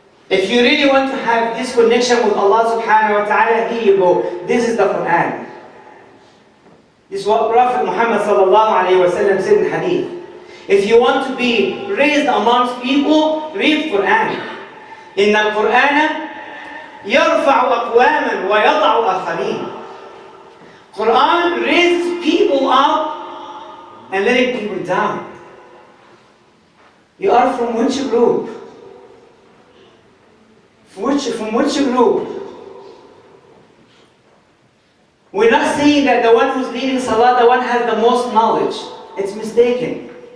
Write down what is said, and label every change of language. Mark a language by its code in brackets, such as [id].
[en] If you really want to have this connection with Allah subhanahu wa ta'ala, here you go. This is the Quran. This is what Prophet Muhammad sallallahu alayhi wa sallam said in hadith. If you want to be raised amongst people, read Quran. [ar] إن القرآن يرفع أقواما ويضع آخرين. [en] Quran raises people up and letting people down. You are from which group? From which group? We're not saying that the one who's leading Salah, the one has the most knowledge. It's mistaken.